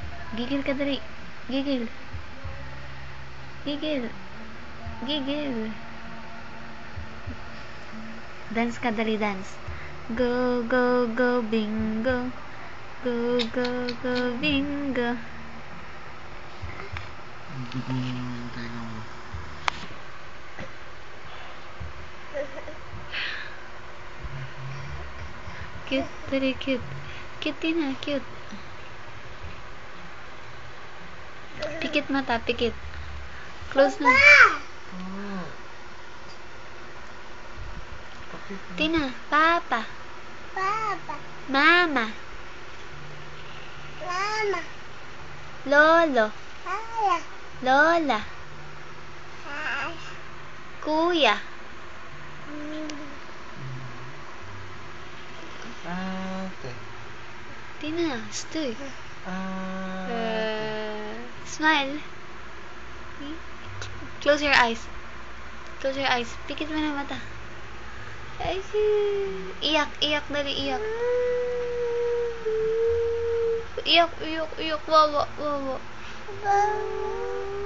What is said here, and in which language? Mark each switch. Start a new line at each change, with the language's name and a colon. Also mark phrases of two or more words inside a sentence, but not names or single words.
Filipino: Gigil ka dali. Gigil. Gigil. Gigil. Dance ka dali, dance.
English: Go, go, go, bingo. Go, go, go, bingo. Cute, very cute.
Filipino: Cute din ha, cute. Pikit mata, pikit. Close na. Tina, papa. Papa. Mama. Mama. Lolo. Hala. Lola. Hala. Kuya. Ate. Tina, stoy. Ate.
English: Smile. Close your eyes. Close your eyes.
Filipino: Pikit mo na mata. Ay, iyak, iyak, dali, iyak. Iyak, iyak, iyak. Wawa, wawa.